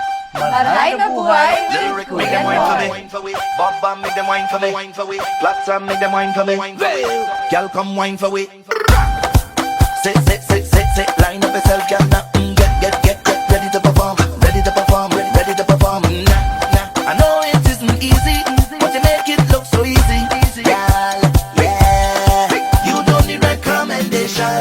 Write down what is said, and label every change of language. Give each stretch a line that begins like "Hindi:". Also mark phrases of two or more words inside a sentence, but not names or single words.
Bikol: Marhay na buhay!
English: Make them wine for me. Bob Bam, make them wine for me. Platsam, make them wine for me. Girl, come wine for me. Sit, line up yourself, girl. Now, get ready to perform. Ready to perform. Nah. I know it isn't easy, but you make it look so easy, girl. Yeah, you don't need recommendation.